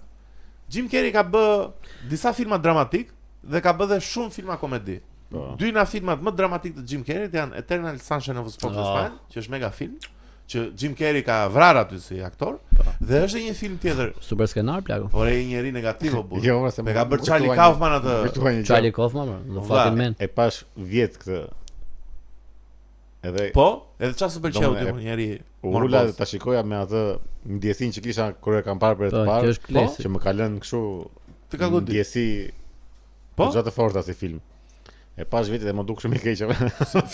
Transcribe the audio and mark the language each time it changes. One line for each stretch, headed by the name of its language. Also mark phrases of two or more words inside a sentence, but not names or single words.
Albanian: Jim Carrey ka bë disa filma dramatik dhe ka bë dhe shumë filma komedi. Dy nga filmat më dramatik të Jim Carrey janë Eternal Sunshine of the Spotless Mind, që është mega film, që Jim Carrey ka vrarë aty si aktor, dhe është një film tjetër. Super skenar plako. Por ai njëri negativ o burr. Jo, me ka bërë Charlie Kaufman atë.
English: Charlie Kaufman, the fucking man.
Albanian: E pash vjet këtë. Edhe edhe çfarë s'u pëlqeu ti njëri. Ula ta shikoja me atë ndjesinë që kisha kur e kam parë për të parë, që më ka lënë kështu. Ti ka godit. Ndjesi. Po gjatë forta si film. E pash vetë dhe më duk shumë i keq.